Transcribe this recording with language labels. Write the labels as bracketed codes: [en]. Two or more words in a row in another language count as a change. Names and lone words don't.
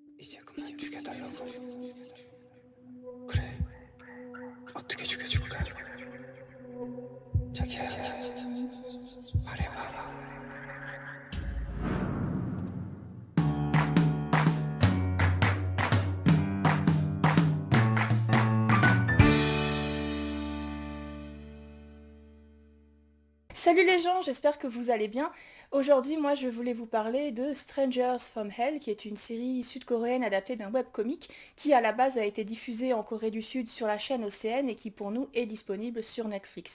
[ko] 이제 그만 죽여달라고. 그래, 어떻게 죽여줄까? 자기야, 말해봐. [fr] Salut les gens, j'espère que vous allez bien. Aujourd'hui, moi, je voulais vous parler de Strangers from Hell, qui est une série sud-coréenne adaptée d'un webcomic qui, à la base, a été diffusée en Corée du Sud sur la chaîne OCN et qui, pour nous, est disponible sur Netflix.